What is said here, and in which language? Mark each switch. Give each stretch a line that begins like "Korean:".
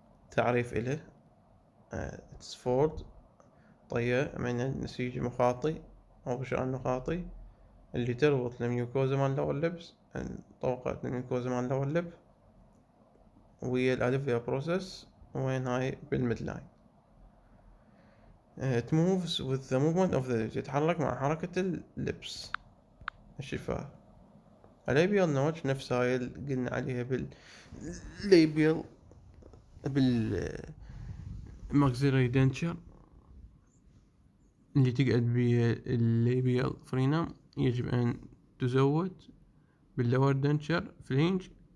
Arabic: تعريف إله
English: it's formed
Arabic: طية من النسيج المخاطي أو غشاء النخاطي اللي تربط الميوكوزا مال لور لبس، طبقة الميوكوزا مال لور لب ويا الألفيا بروسيس، وين هاي بالميدلاين.
English: it moves with the movement of the lips،
Arabic: يتحرك مع حركة اللبس الشفاه. الليبيال نوتش نفس هاي اللي قلنا عليها بالليبيال بالماكسيلاري دنشر اللي تقعد بيه الليبيال فرينم، يجب أن تزود باللور دنشر فلينج.